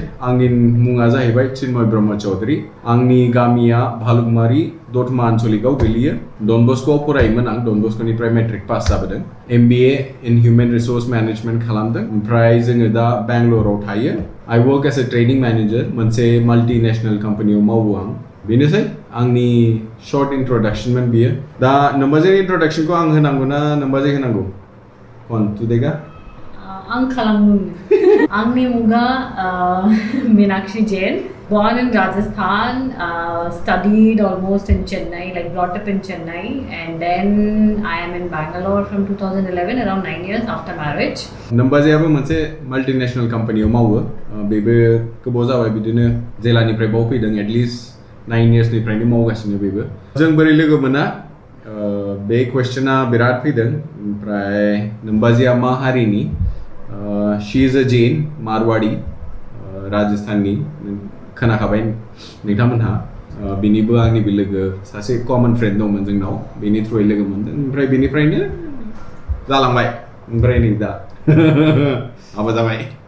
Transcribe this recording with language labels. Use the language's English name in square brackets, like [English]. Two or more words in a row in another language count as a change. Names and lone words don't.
[Bodo] आंनि मुङा जाहैबाय चिन्मय ब्रह्म चौधुरी आंनि गामिया भालुकमारि दतमा आन्चलिकआव गोलैयो डन बस्क'आव फरायोमोन आं डन बस्क'निफ्राय मेट्रिक पास जाबोदों [English] MBA in human resource management [Bodo] खालामदों ओमफ्राय जोङो दा बेंगलराव थायो [English] I work as a training manager [Bodo] मोनसे [English] multinational companyआव [Bodo] मावो आं बेनोसै आंनि [English] short introductionमोन [Bodo] बियो दा नोम्बाजै इन्ट्र'डाक्सनखौ आं होनांगौ ना नोम्बाजै होनांगौ कन तुदेगा आं खालामो आंनि मुङा [English] मीनाक्षी जैन born in Rajasthan studied almost in Chennai like brought up in Chennai and then I am in Bangalore from 2011 around 9 years after marriage [Bodo] नोम्बाजैयाबो मोनसे [English] multinational companyआव [Bodo] मावो बेबो गोबाव जाबाय बिदिनो जेलानिफ्राय बाव फैदों [English] at least [Bodo] 9 इयार्सनिफ्रायनो मावगासिनो बेबो जों बोरै लोगो मोना बे कुवेश्चना बिराद फैदों ओमफ्राय नोम्बाजैया मा हारिनि [English] she is a Jain Marwari [Bodo] राजस्थाननि खोनाखाबाय नोंथांमोनहा बिनिबो आंनिबो लोगो सासे [English] common friend [Bodo] दंमोन जोंनाव बेनि थ्रुयै लोगो मोनदों ओमफ्राय बेनिफ्रायनो जालांबाय ओमफ्राय नै दा हाबा जाबाय